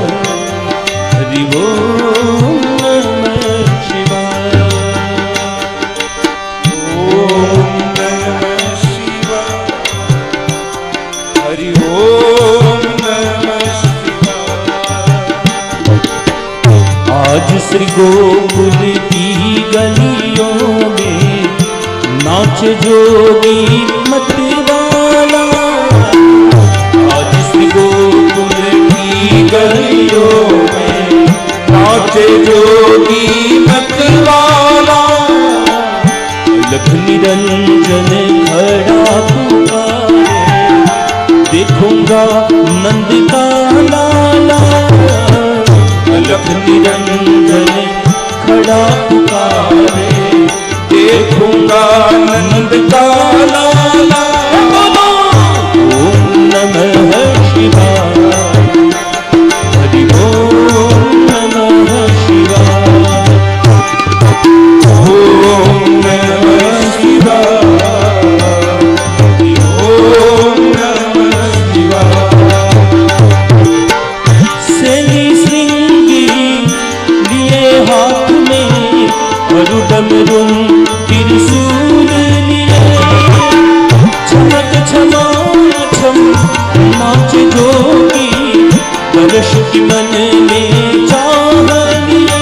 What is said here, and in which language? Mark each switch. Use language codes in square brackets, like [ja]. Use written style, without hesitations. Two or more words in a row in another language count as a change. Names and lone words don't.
[sa] હરિ ઓમ નમઃ શિવાય. ઓમ નમઃ શિવાય. હરિ ઓમ નમઃ શિવાય. [hi] आज श्री गोकुल की गलियों में नाच जोगी मतवाला. आज श्री गोकुल की गलियों में नाच जोगी मतवाला. लख निरंजन खड़ा पुकारे देखूंगा नंद का लाला. लख निरंजन खड़ा पुकारे देखूंगा नंद का लाला. [sa] ओम नमः शिवाय. हरि ओम नमः शिवाय. ओम नमः शिवाय. हरि ओम नमः शिवाय. [hi] सेनी श्रृंगी लिए हाथ में डमरुम त्रिशूल लिए. चमक छमा छम नाच जोगी दर्श की मन में चाह लिए.